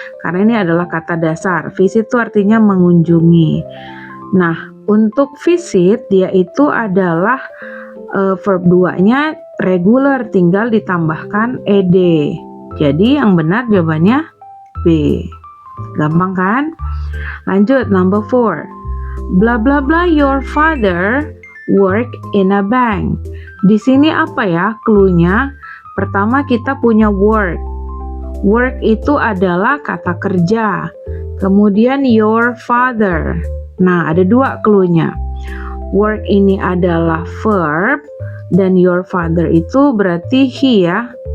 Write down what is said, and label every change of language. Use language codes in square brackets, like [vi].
[id] Karena ini adalah kata dasar. Visit itu artinya mengunjungi. Nah, untuk visit dia itu adalah verb 2-nya regular, tinggal ditambahkan ed. Jadi yang benar jawabannya B. Gampang kan? Lanjut, [en] number 4. Bla bla bla your father work in a bank. [id] Di sini apa ya cluenya? Pertama kita punya work. Work itu adalah kata kerja. Kemudian [en] your father. [id] Nah, ada dua cluenya. Work ini adalah verb dan [en] your father [id] itu berarti he ya.